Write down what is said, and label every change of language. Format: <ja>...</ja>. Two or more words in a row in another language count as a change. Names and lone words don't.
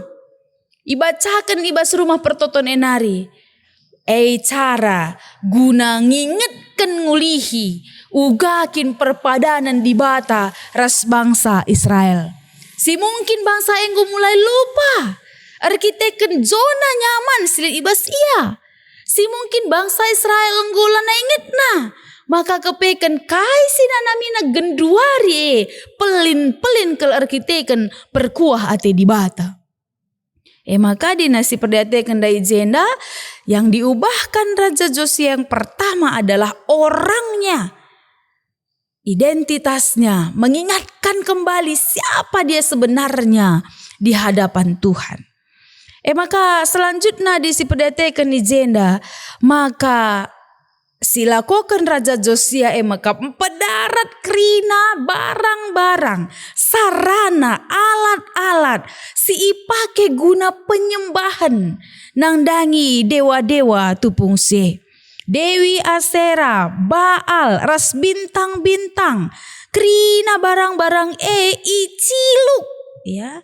<btx>Ibacakan ibas rumah pertoton enari. Cara guna ngingetkan ngulihi ugakin perpadanan di bata ras bangsa Israel. Si mungkin bangsa enggo mulai lupa arkiteken</btx> <id>zona nyaman</id> <btx>silih ibas ia. Si mungkin bangsa Israel enggo lana ingetna. Maka kepeken kai sinanamina genduari pelin-pelin kel arkiteken perkuah ate di bata.</btx> <id>Maka dinasti perdatekan dari jenda yang diubahkan Raja Josia yang pertama adalah orangnya. Identitasnya, mengingatkan kembali siapa dia sebenarnya di hadapan Tuhan.</id> <btx>Maka selanjutnya di si perdatekan di jenda, maka silakokan Raja Josia maka pedarat krina barang-barang sarana alat-alat si ipake guna penyembahan nang dangi dewa-dewa tupung se Dewi Asera, Baal, ras bintang-bintang, krina barang-barang iciluk ya.</btx>